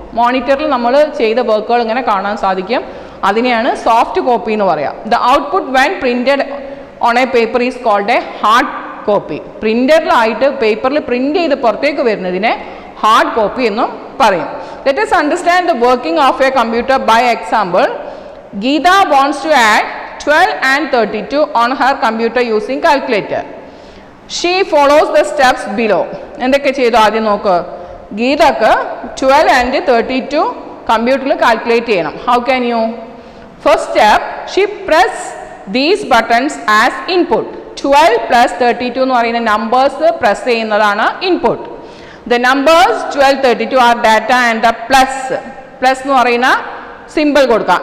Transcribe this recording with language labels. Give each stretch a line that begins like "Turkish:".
Malayalam: മോണിറ്ററിൽ നമ്മൾ ചെയ്ത വർക്കുകൾ ഇങ്ങനെ കാണാൻ സാധിക്കും, അതിനെയാണ് സോഫ്റ്റ് കോപ്പി എന്ന് പറയാം.
English: The output when printed on a paper is called a hard copy.
Malayalam: പ്രിൻ്ററിലായിട്ട് പേപ്പറിൽ പ്രിൻ്റ് ചെയ്ത് പുറത്തേക്ക് വരുന്നതിനെ ഹാർഡ് കോപ്പി എന്നും പറയും.
English: Let us understand the working of a computer by example. Geeta wants to add 12 and 32 on her computer using calculator. She follows the steps below.
Malayalam: എന്തൊക്കെ ചെയ്തു ആദ്യം നോക്ക്. ഗീതക്ക് 12 and 32 കമ്പ്യൂട്ടറിൽ കാൽക്കുലേറ്റ് ചെയ്യണം.
English: How can you? First step, she press these buttons as input.
Malayalam: 12 plus 32 എന്ന് പറയുന്ന numbers press ചെയ്യുന്നതാണ് input.
English: the numbers 12, 32 are data and the plus
Malayalam: എന്ന് പറയുന്ന സിമ്പിൾ കൊടുക്കുക.